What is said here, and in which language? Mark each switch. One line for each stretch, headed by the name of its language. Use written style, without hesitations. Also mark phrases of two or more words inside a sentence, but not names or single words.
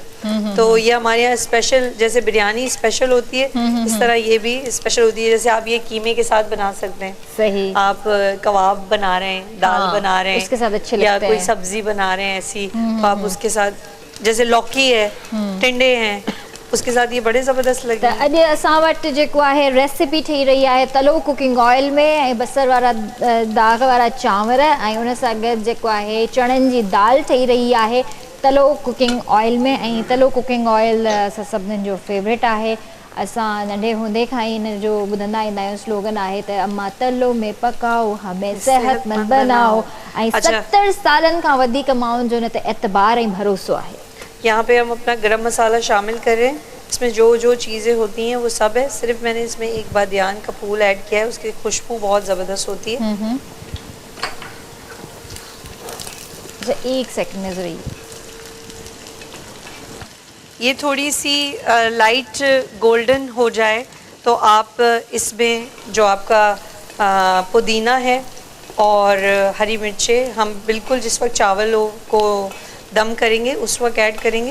Urdu: تو یہ ہمارے یہاں اسپیشل، جیسے بریانی اسپیشل ہوتی ہے اس طرح یہ بھی اسپیشل ہوتی ہے. جیسے آپ یہ قیمے کے ساتھ بنا سکتے ہیں. صحیح. آپ کباب بنا رہے ہیں، دال بنا رہے ہیں, दाल बना रहे हैं, اس کے ساتھ اچھے یا لگتے ہیں. کوئی سبزی بنا رہے ہیں ایسی، تو آپ اس کے ساتھ جیسے لوکی ہے، ٹنڈے ہیں، اس کے ساتھ یہ بڑے زبردست لگتے ہیں.
Sindhi: अॼु असां वटि जेको आहे रेसिपी ठही रही है तलो कुकिंग ऑयल में ऐं बसर वारा दाग वारा चांवर ऐं उन सां गॾु जेको आहे चणनि जी दाल ठही रही है तलो कुकिंग ऑयल में। ऐं तलो कुकिंग ऑयल असां सभिनीनि जो फेवरेट आहे। असां नंढे हूंदे खां ई इन जो ॿुधंदा ईंदा आहियूं स्लोगन आहे त
Urdu: اماں تلو میں پکاؤ ہمیں صحت مند بناؤ.
Sindhi: ऐं 70 सालनि खां वधीक माण्हुनि जो इन ते एतबार ऐं भरोसो आहे।
Urdu: یہاں پہ ہم اپنا گرم مسالہ شامل کر رہے ہیں۔ اس میں جو جو چیزیں ہوتی ہیں وہ سب ہے، صرف میں نے اس میں ایک بادیان کا پھول ایڈ کیا ہے، اس کی خوشبو بہت زبردست ہوتی ہے. ایک سیکنڈ میں ضرور یہ تھوڑی سی
English: light golden
Urdu: ہو جائے تو آپ اس میں جو آپ کا پودینہ ہے اور ہری مرچیں ہم بالکل جس وقت چاولوں کو دم کریں گے اس وقت ایڈ کریں گے.